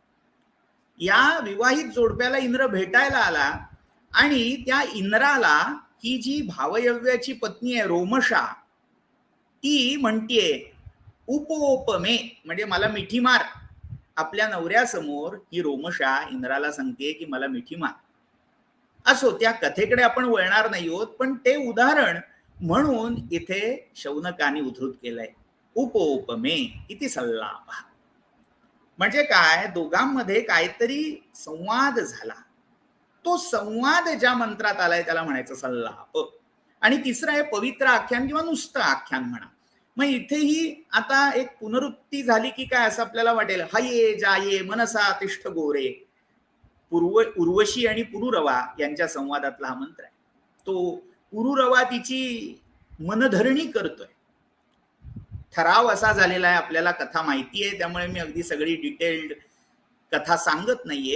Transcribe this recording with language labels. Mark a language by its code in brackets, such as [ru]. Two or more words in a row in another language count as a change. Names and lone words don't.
[mr] या विवाहित जोडप्याला इंद्र भेटायला आला आणि त्या इंद्राला ही जी भावयव्याची पत्नी आहे रोमशा, ती म्हणतीये उपोपमे, म्हणजे मला मिठी मार. आपल्या नवऱ्यासमोर ही रोमशा इंद्राला सांगते की मला मिठी मार. असो, त्या कथेकडे आपण वळणार नाही आहोत, पण ते उदाहरण म्हणून इथे शौनकाने उद्धृत केलंय. [sa] उपोपमे इति सल्लाप. [mr] म्हणजे काय, दोघांमध्ये काहीतरी संवाद झाला. तो संवाद ज्या मंत्रात आलाय त्याला म्हणायचं सल्लाप. आणि तिसरं आहे पवित्र आख्यान किंवा नुसतं आख्यान म्हणा. मग इथेही आता एक पुनरुक्ती झाली की काय असं आपल्याला वाटेल. [sa] हये जाये मनसा तिष्ठ गोरे, [mr] उर्वशी आणि पुरुरवा यांच्या संवादातला हा मंत्र आहे. तो पुरुरवा तिची मनधरणी करतोय. ठराव असा झालेला आहे, आपल्याला कथा माहिती आहे त्यामुळे मी अगदी सगळी डिटेल्ड कथा सांगत नाहीये.